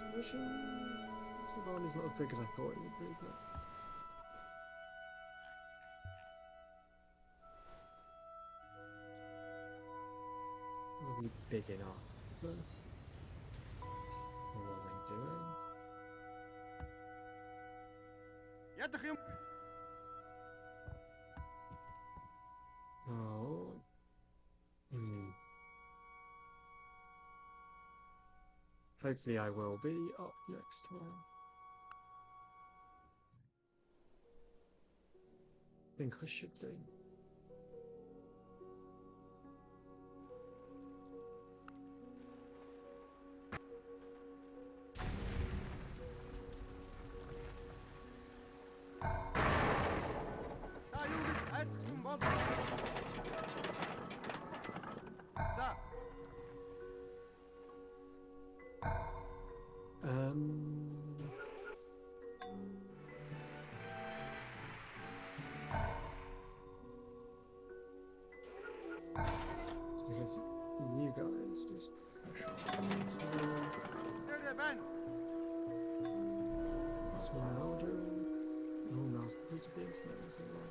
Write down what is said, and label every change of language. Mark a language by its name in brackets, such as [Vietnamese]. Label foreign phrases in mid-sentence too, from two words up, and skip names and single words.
[English] Which the army's not as big as I thought it would be, but probably big enough for what I'm doing. [Mongolian] Ядах юм. [English] Oh. Hopefully I will be up next time. I think I should be. [Mongolian] Та юу гэж айлтгсан бол. За. [English] Because you guys just push on. [Mongolian] Дээр байна. [English] That's what I'll do. Oh, no, it's good to the internet as well.